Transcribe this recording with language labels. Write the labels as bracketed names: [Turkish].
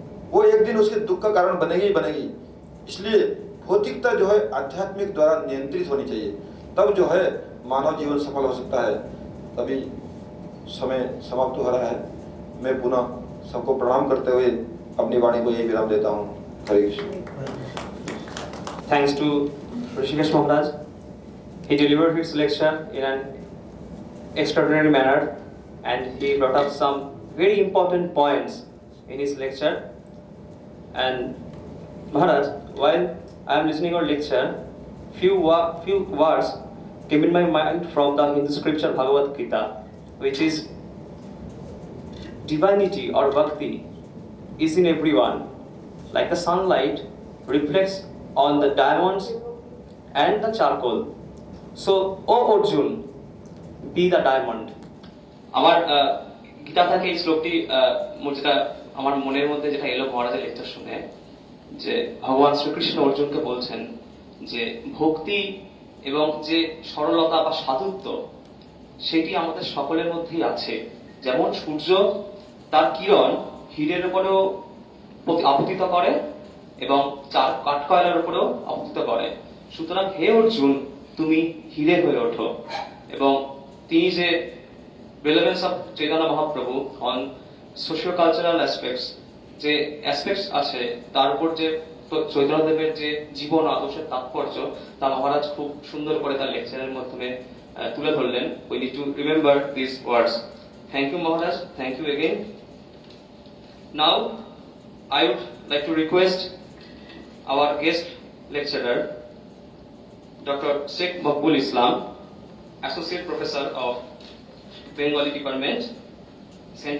[Hindi] वो एक दिन उसके दुख का कारण बनेगी ही बनेगी। इसलिए भौतिकता जो है आध्यात्मिक द्वारा नियंत्रित होनी चाहिए, तब जो है मानव जीवन सफल हो सकता है। तभी समय समाप्त हो रहा है। मैं पुनः सबको प्रणाम करते हुए अपनी वाणी को यही विराम देता हूँ। हरे Krishna. [English] Thanks to Rishikesh Maharaj. He delivered his lecture in an extraordinary manner and he brought up some very important points in his lecture. And Maharaj, while I am listening your lecture, few words came in my mind from the Hindu scripture Bhagavad Gita, which is divinity or bhakti is in everyone, like the sunlight reflects on the diamonds and the charcoal. So, O Arjun, be the diamond. [Bangla] আমার গীতা থেকে এই শ্লোকটি যেটা আমার মনের মধ্যে যেটা এলো মহারাজের লেকচার শুনে, যে ভগবান শ্রীকৃষ্ণ অর্জুনকে বলছেন যে ভক্তি এবং যে সরলতা বা সাধুত্ব সেটি আমাদের সকলের মধ্যেই আছে। যেমন সূর্য তার কিরণ হীরের উপরেও আপতিত করে এবং কাঠকয়লার উপরেও আপতিত করে। সুতরাং হে অর্জুন, তুমি হীরে হয়ে ওঠো। এবং তিনি যে [English] relevance of Chaitanya Mahaprabhu on socio-cultural aspects, [Bangla] যে অ্যাসপেক্টস আছে তার উপর যে চৈতন্যদেবের যে জীবন আদর্শের তাৎপর্য তা মহারাজ খুব সুন্দর করে তার লেকচারের মাধ্যমে তুলে ধরলেন। [English] We need to remember these words. Thank you Maharaj, thank you again. Now I would like to request our guest lecturer Dr. Sheikh Makbul Islam, Associate Professor of Bengali Department, St.